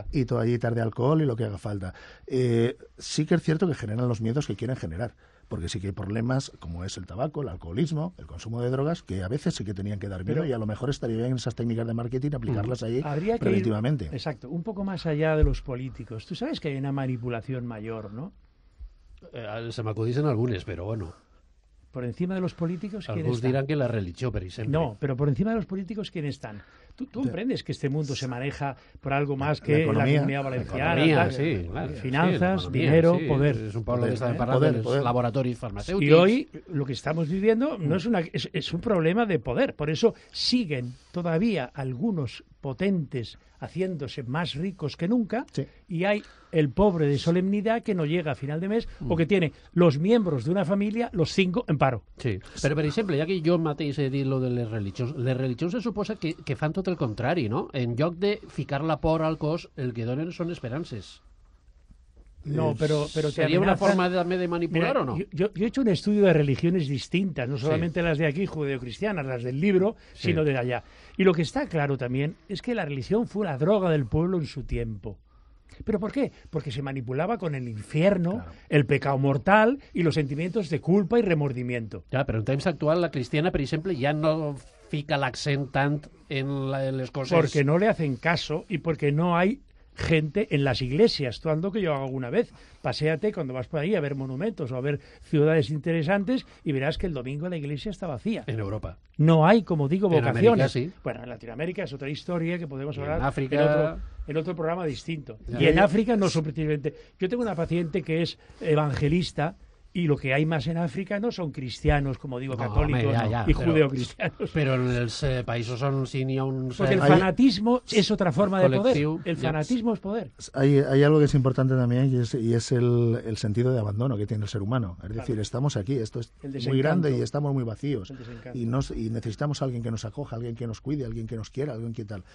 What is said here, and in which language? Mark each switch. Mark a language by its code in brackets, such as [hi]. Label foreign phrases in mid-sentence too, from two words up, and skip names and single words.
[es] Y toallitas de alcohol y lo que haga falta. Sí que es cierto que generan los miedos que quieren generar, porque sí que hay problemas como es el tabaco, el alcoholismo, el consumo de drogas, que a veces sí que tenían que dar miedo, y a lo mejor estaría bien esas técnicas de marketing aplicarlas ahí preventivamente. Exacto, un poco más allá de los políticos. Tú sabes que hay una manipulación mayor, ¿no? [ca] Se m'acudixen algunes, però bueno. [es] Por encima de los políticos, ¿quién [ca] Alguns [es] está? [ca] diran que la religió, per exemple. [es] No, pero por encima de los políticos, ¿quién están? Tú comprendes que este mundo se maneja por algo más que la Comunidad Valenciana, sí, claro, finanzas, sí, dinero, sí, poder. [ca] És un poble que estava parlant dels laboratoris farmacèutics. [es] Y hoy lo que estamos viviendo no es un problema de poder. Por eso siguen todavía algunos potentes haciéndose más ricos que nunca, y hay el pobre de solemnidad que no llega a final de mes o que tiene los miembros de una familia, los 5, en paro. [ca] Sí, però per exemple, ja que jo mateix he dit lo de les religions se suposa que fan tot el contrari, no? En lloc de ficar la por al cos, el que donen són esperances. [es] No, pero ¿sería una forma de manipular? Mira, o no? Yo he hecho un estudio de religiones distintas, no solamente las de aquí, judeocristianas, las del libro, sino de allá. Y lo que está claro también es que la religión fue la droga del pueblo en su tiempo. ¿Pero por qué? Porque se manipulaba con el infierno, el pecado mortal y los sentimientos de culpa y remordimiento. [ca] Ja, però en temps actual la cristiana, per exemple, ja no fica l'accent tant en les coses... [es] Porque no le hacen caso y porque no hay gente en las iglesias. Tú ando que yo hago alguna vez. Paséate cuando vas por ahí a ver monumentos o a ver ciudades interesantes y verás que el domingo la iglesia está vacía. En Europa. No hay, como digo, vocaciones. En América, sí. Bueno, en Latinoamérica es otra historia que podemos hablar en África... en otro programa distinto. Y en África no son precisamente... Yo tengo una paciente que es evangelista Y lo que hay más en África no son cristianos, como digo, católicos y judeocristianos. [ca] Pero en els països on sí n'hi ha un... [es] Porque el fanatismo es otra forma de poder. El fanatismo es poder. Hay algo que es importante también y es el sentido de abandono que tiene el ser humano. Es decir, estamos aquí, esto es muy grande y estamos muy vacíos. Y necesitamos a alguien que nos acoja, alguien que nos cuide, alguien que nos quiera, alguien que tal.